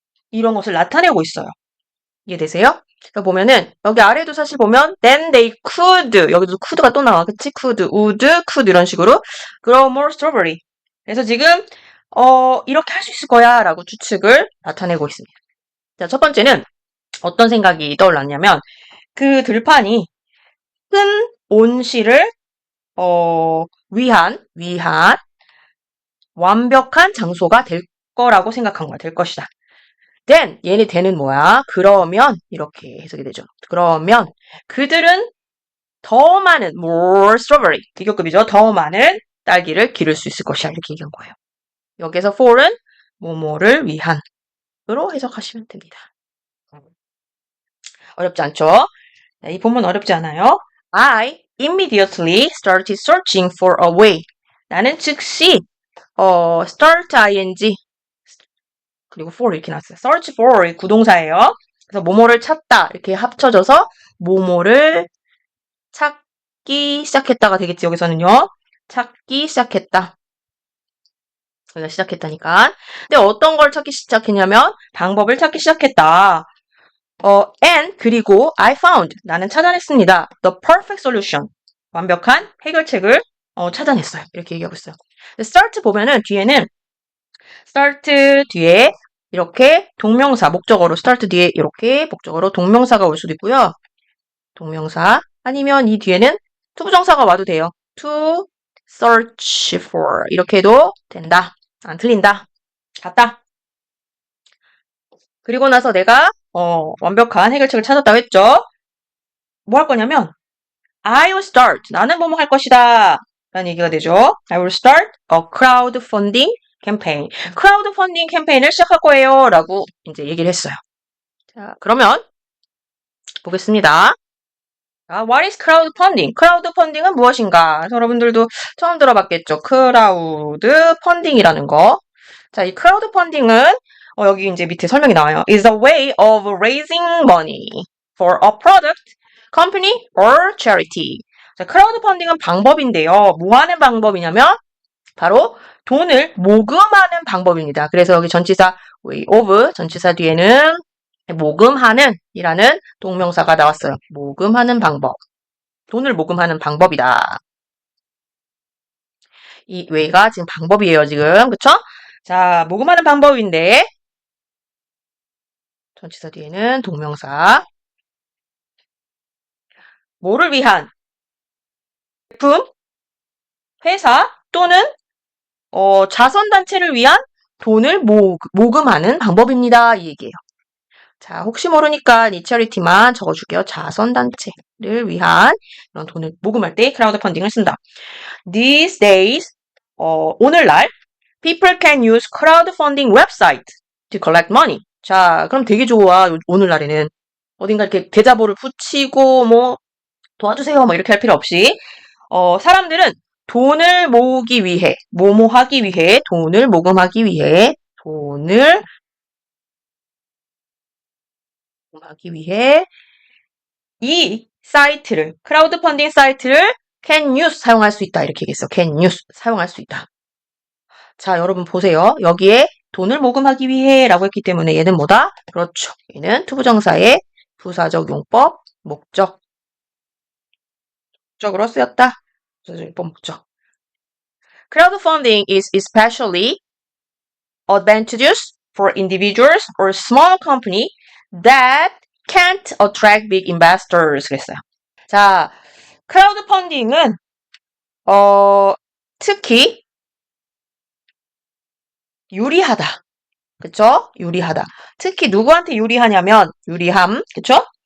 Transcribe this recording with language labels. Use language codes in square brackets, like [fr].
[ko] 이런 것을 나타내고 있어요. 이해되세요? 그러니까 보면은 여기 아래도 사실 보면 [en] then they could [ko] 여기도 could가 또 나와. 그치? [en] could, would, could [ko] 이런 식으로 [en] grow more strawberry. [ko] 그래서 지금 이렇게 할 수 있을 거야 라고 추측을 나타내고 있습니다. 자, 첫 번째는 어떤 생각이 떠올랐냐면 그 들판이 큰 온실을 위한 완벽한 장소가 될 거라고 생각한 거야. 될 것이다. then 얘네 then은 뭐야? 그러면 이렇게 해석이 되죠. 그러면 그들은 더 많은 more strawberry 비교급이죠. 더 많은 딸기를 기를 수 있을 것이야. 이렇게 얘기한 거예요. 여기서 for는 뭐뭐를 위한으로 해석하시면 됩니다. 어렵지 않죠? 이 본문 어렵지 않아요? [en] I immediately started searching for a way. [ko] 나는 즉시 start ing 그리고 for 이렇게 나왔어요. search for 구동사예요. 그래서 뭐뭐를 찾다 이렇게 합쳐져서 뭐뭐를 찾기 시작했다가 되겠지. 여기서는요. 찾기 시작했다. 여기가 시작했다니까. 근데 어떤 걸 찾기 시작했냐면 방법을 찾기 시작했다. and 그리고 [en] I found [ko] 나는 찾아냈습니다. [en] The perfect solution [ko] 완벽한 해결책을 찾아냈어요. 이렇게 얘기하고 있어요. start 보면은 뒤에는 start 뒤에 이렇게 동명사 목적어로 start 뒤에 이렇게 목적어로 동명사가 올 수도 있고요. 동명사 아니면 이 뒤에는 투부정사가 와도 돼요. [en] to search for [ko] 이렇게 해도 된다. 안 틀린다. 같다. 그리고 나서 내가 완벽한 해결책을 찾았다고 했죠. 뭐 할 거냐면 [en] I will start. [ko] 나는 뭐뭐 할 것이다. 라는 얘기가 되죠. [en] I will start a crowdfunding campaign. [ko] crowdfunding 캠페인을 시작할 거예요. 라고 이제 얘기를 했어요. 자, 그러면 보겠습니다. [en] What is crowdfunding? [ko] crowdfunding은 무엇인가? 여러분들도 처음 들어봤겠죠. crowdfunding이라는 거. 자, 이 crowdfunding은 여기 이제 밑에 설명이 나와요. [en] is a way of raising money for a product, company, or charity. [ko] 자, crowdfunding은 방법인데요. 뭐 하는 방법이냐면 바로 돈을 모금하는 방법입니다. 그래서 여기 전치사 way of 전치사 뒤에는 모금하는 이라는 동명사가 나왔어요. 모금하는 방법. 돈을 모금하는 방법이다. 이 way가 지금 방법이에요, 지금. 그쵸? 자, 모금하는 방법인데 전치사 뒤에는 동명사. 뭐를 위한? 제품, 회사 또는 자선단체를 위한 돈을 모금하는 방법입니다. 이 얘기예요. 자, 혹시 모르니까 이 체리티만 적어줄게요. 자선단체를 위한 이런 돈을 모금할 때 크라우드 펀딩을 쓴다. [en] These days, [ko] 오늘날 [en] people can use crowdfunding website to collect money. [ko] 자, 그럼 되게 좋아. 오늘날에는 어딘가 이렇게 계좌번호를 붙이고 뭐 도와주세요. 뭐 이렇게 할 필요 없이 사람들은 돈을 모으기 위해, 하기 위해, 돈을 모금하기 위해, 돈을 모금하기 위해 이 사이트를, 크라우드 펀딩 사이트를 [en] can use [ko] 사용할 수 있다. 이렇게 얘기했어. [en] can use [ko] 사용할 수 있다. 자, 여러분 보세요. 여기에 돈을 모금하기 위해 라고 했기 때문에 얘는 뭐다? 그렇죠. 얘는 투부정사의 부사적 용법, 목적으로 쓰였다. 부사적 용법, 목적. [en] Crowdfunding is especially advantageous for individuals or small company that can't attract big investors. [ko] 그랬어요. 자, 크라우드 펀딩은 특히 유리하다. 그쵸? 유리하다. 특히 누구한테 유리하냐면 유리함. 그쵸?